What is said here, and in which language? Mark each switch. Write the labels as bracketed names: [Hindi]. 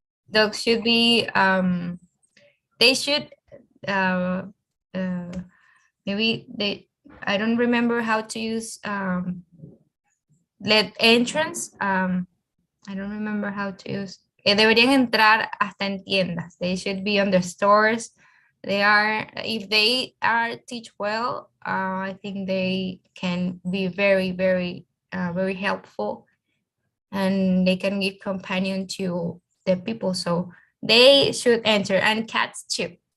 [English] Dogs should be they should uh, uh, maybe I don't remember how to use let entrance. I don't remember how to use. [Spanish] Deberían entrar hasta en tiendas. [English] They should be on the stores. They are, if they are teach well, I think they can be very, very, very helpful, and they can give companion to the people. So they should enter, and cats too.